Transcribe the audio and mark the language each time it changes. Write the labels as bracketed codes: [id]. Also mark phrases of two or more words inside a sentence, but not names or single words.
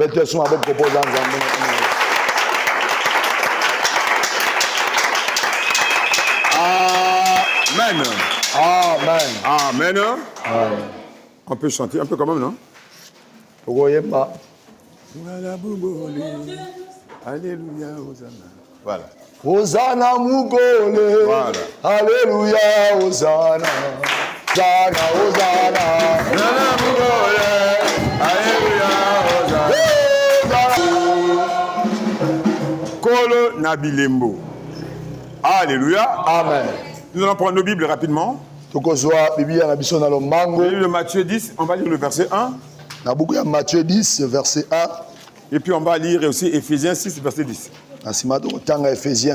[fr] Amen. Amen. Amen. Amen. On peut chanter un peu quand même, non? Alléluia, Hosanna. Voilà. [ln] Hosanna Mugole. [fr] Voilà. Alléluia, Hosanna. Hosanna, Hosanna. [ln] Hosanna Mugole. [fr] Alléluia, Hosanna. [ln] Kolo Nabilembo. [fr] Alléluia. Amen. Nous allons prendre nos Bibles rapidement. Le livre de Matthieu 10, on va lire le verset 1. Matthieu 10, verset 1. Et puis on va lire aussi Éphésiens 6, verset 10. Éphésiens